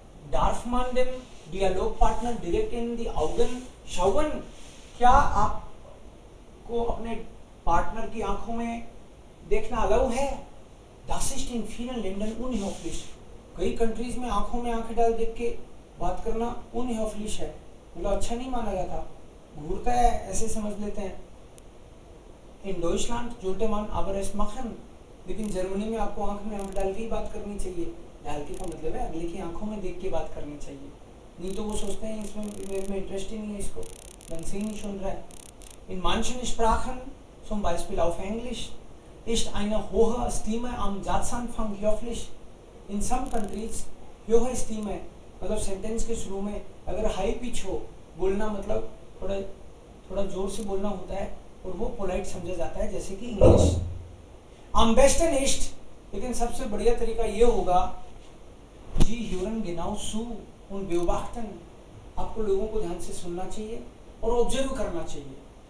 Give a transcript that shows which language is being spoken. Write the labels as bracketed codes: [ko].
[de] Darf man dem Dialogpartner direkt in die Augen schauen? [hi] क्या आपको अपने पार्टनर की आंखों में देखना अलाउ है? [de] Das ist in vielen Ländern unhöflich. [hi] कई कंट्रीज में आंखों में आंखें डाल देख के बात करना unhöflich है, मतलब अच्छा नहीं माना जाता, घूरता है, ऐसे समझ लेते हैं। [de] In Deutschland sollte man aber es machen, [hi] लेकिन जर्मनी में आपको आंख में आंख डाल के ही बात करनी चाहिए। डाल के का मतलब है अगले की आंखों में देख के बात करनी चाहिए, नहीं तो वो सोचते हैं इसमें मेरे में इंटरेस्ट ही नहीं है, इसको ढंग से ही नहीं सुन रहा है। [de] In manchen Sprachen, zum Beispiel auf Englisch, ist eine hohe Stimme am Satzanfang höflich. [en] In some countries, [hi] hohe Stimme, मतलब सेंटेंस के शुरू में अगर हाई पिच हो बोलना, मतलब थोड़ा जोर से बोलना होता है और वो पोलाइट समझा जाता है, जैसे कि इंग्लिश। [de] Am besten ist, [hi] लेकिन सबसे बढ़िया तरीका ये होगा, जी [de] hören genau zu und beobachten, [hi] आपको लोगों को ध्यान से सुनना चाहिए और ऑब्जर्व करना चाहिए।